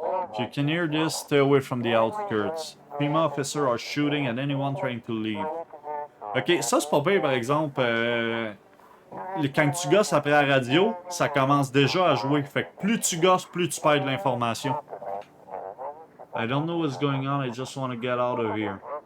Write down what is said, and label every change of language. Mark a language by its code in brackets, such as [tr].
[en] If you can hear this, stay away from the outskirts. FEMA officers are shooting at anyone trying to leave. [fr] Ok, ça c'est pas pire par exemple. Quand tu gosses après la radio, ça commence déjà à jouer. Fait que plus tu gosses, plus tu perds de l'information. [en] I don't know what's going on, I just want to get out of here.